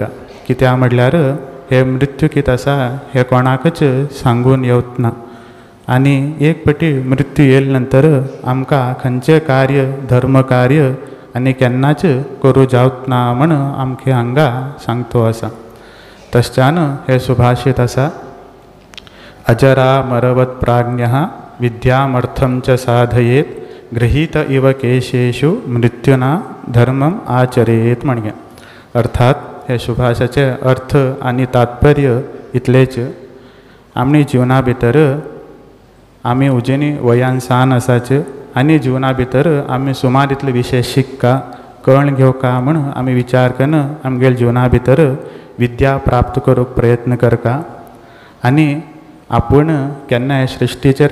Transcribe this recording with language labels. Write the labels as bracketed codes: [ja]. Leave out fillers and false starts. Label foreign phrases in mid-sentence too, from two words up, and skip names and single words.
[kok] कित्याक म्हटल्यार हे मृत्यू कितें आसा हे कोणाकच सांगून येवच ना आनी एक फावटी मृत्यू येयले नंतर आमकां खंयचें कार्य, धर्म कार्य आनी केन्नाच करूं जावच ना म्हण आमकां हांगा सांगतो आसा. तशच्यान हे सुभाशीत आसा, [sa] अजरा मरवत प्राज्ञः विद्यामर्थं च साधयेत, गृहीत इव केशेषु मृत्युना धर्मम आचरेत म्हणगे. [kok] अर्थात हे सुभाषाचे अर्थ आनी तात्पर्य इतलेच, आमनी जिवना भितर आमी उजेनी वयान सान आसाच आनी जिवना भितर आमी सुमार इतले विशय शिकका, कळण घेवका म्हण आमी विचार करून आमगेल्या जिवना भितर विद्या प्राप्त करूंक प्रयत्न करका आनी आपूण केन्ना हे सृश्टीचेर